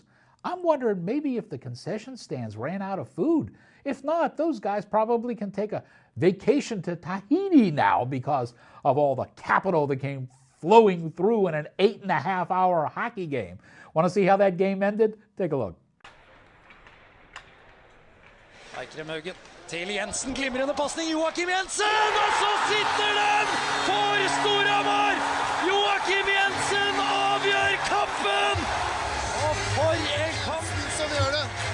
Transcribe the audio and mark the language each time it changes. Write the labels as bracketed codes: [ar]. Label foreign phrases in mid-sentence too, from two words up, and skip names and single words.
[en] I'm wondering maybe if the concession stands ran out of food. If not, those guys probably can take a vacation to Tahiti now because of all the capital that came flowing through in an 8.5 hour hockey game. Want to see how that game ended? Take a look. [no] Eikrem Haugen til Jensen, glimrende passning, Joakim Jensen, og så sitter den for Storhamar! Joakim Jensen avgjør kampen! Og for en kamp som gjør det!